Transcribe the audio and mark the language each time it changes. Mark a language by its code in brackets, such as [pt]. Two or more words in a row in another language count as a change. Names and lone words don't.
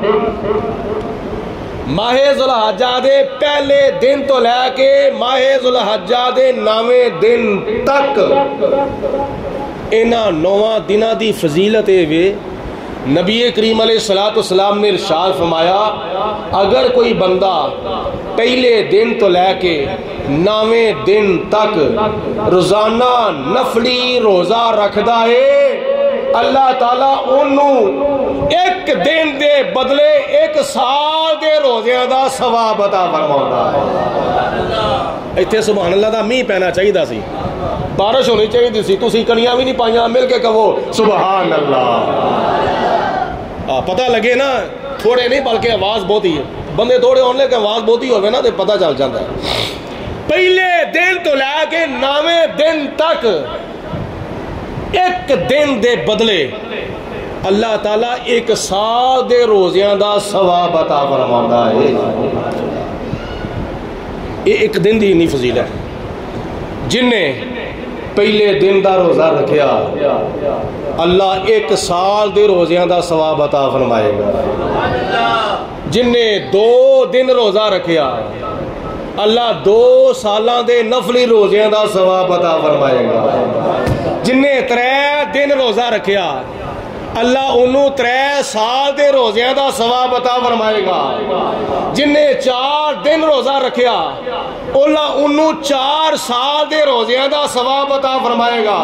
[pa] ماہ ذوالحجہ دے پہلے دن تو لے کے ماہ ذوالحجہ دے 9ویں دن تک انہاں 9 دناں دی فضیلت وے. نبی کریم [ar] علیہ السلام [pa] نے ارشاد فرمایا اگر کوئی بندہ پہلے دن تو لے کے 9ویں دن تک روزانہ نفلی روزہ رکھدا ہے, اللہ تعالیٰ انہوں ایک دن دے بدلے 1 سال دے روزیاں دا ثواب عطا فرماؤندا ہے. ایتھے [ar] سبحان اللہ [pa] دا میہ پینا چاہیے سی, بارش ہونی چاہیے سی, تسی کنیاں بھی نہیں پائیاں, مل کے کہو [ar] سبحان اللہ. [pa] پتہ لگے نا, تھوڑے نہیں بلکہ آواز بہت ہی ہے, بندے تھوڑے ہونے کہ آواز بہت ہی ہوئے نا تے پتہ چل جاتا ہے. پہلے دن تو لے کے 9ویں دن تک ایک دن دے بدلے اللہ تعالیٰ 1 سال دے روزیاں دا ثواب عطا فرماؤندا ہے. یہ ایک دن دی نہیں فضیلت ہے. جن نے پہلے دن دا روزہ رکھیا اللہ 1 سال دے روزیاں دا ثواب عطا فرمائے گا. جن نے 2 دن روزہ رکھیا اللہ 2 سالاں دے نفلی روزیاں دا ثواب عطا فرمائے گا. جن نے 3 دن روزہ رکھیا اللہ انہوں 3 سال دے روزیاں دا ثواب عطا فرمائے گا. جن نے 4 دن روزہ رکھیا اللہ انہوں 4 سال دے روزیاں دا ثواب عطا فرمائے گا.